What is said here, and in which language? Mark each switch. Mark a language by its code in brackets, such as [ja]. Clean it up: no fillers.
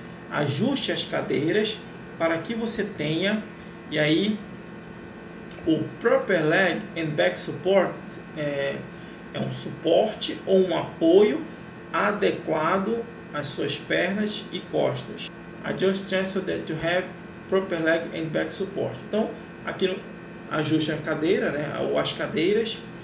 [pt] Ajuste as cadeiras para que você tenha, e aí o [en] proper leg and back support [pt] é um suporte ou um apoio adequado às suas pernas e costas. [en] Adjust chairs so that you have proper leg and back support. [pt] Então, aqui ajuste a cadeira, né, ou as cadeiras.